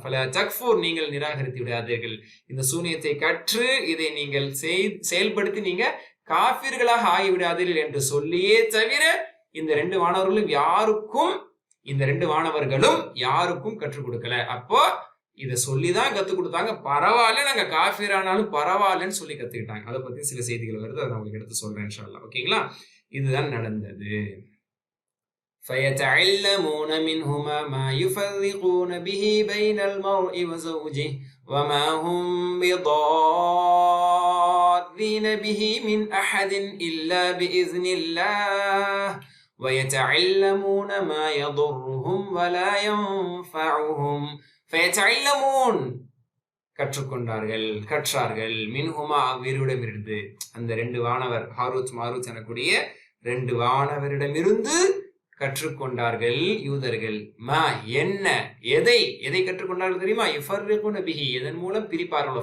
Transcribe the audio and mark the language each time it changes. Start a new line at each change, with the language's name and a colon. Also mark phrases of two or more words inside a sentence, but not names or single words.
Arabic: فلا تكفر,
Tamil: நீங்கள் நிராகரித்து விடாதீர்கள். இந்த சூனியத்தை கற்று இதை நீங்கள் செயல்படுத்தி நீங்க காஃபிர்களாக ஆகிவிடாதீர்கள் என்று சொல்லியே தவிர இந்த ரெண்டு வானவர்களும் யாருக்கும் கற்றுக் கொடுக்கல. அப்போ இதை சொல்லிதான் கத்துக் கொடுத்தாங்க. பரவாயில்ல, நாங்க காஃபிரானாலும் பரவாயில்லன்னு சொல்லி கத்துக்கிட்டாங்க. அதை பத்தி சில செய்திகள் வருது, அதை நான் உங்களுக்கு எடுத்து சொல்றேன்
Arabic: إن شاء الله.
Tamil: ஓகேங்களா? இதுதான் நடந்தது.
Arabic: فَيَتَعَلَّمُونَ مِنْهُمَا مَا يُفَرِّقُونَ بِهِ بَيْنَ الْمَرْءِ وَزَوْجِهِ وَمَا هُمْ بِضَارِّينَ بِهِ مِنْ أَحَدٍ إِلَّا بِإِذْنِ اللَّهِ وَيَتَعَلَّمُونَ مَا يَضُرُّهُمْ وَلَا يَنْفَعُهُمْ فَيَتَعَلَّمُونَ
Tamil: கற்றார்கள் மின்ஹுமா அவ்விருடமிருந்து, அந்த ரெண்டு வானவர் ஹாரூத் மாரூத் எனக்கூடிய ரெண்டு வானவரிடமிருந்து கற்றுக்கொண்டார்கள் யூதர்கள். மா என்ன, எதை கற்றுக்கொண்டார்கள் தெரியுமா?
Arabic: يفرقون به,
Tamil: எதன் மூலம் பிரிப்பார்கள்.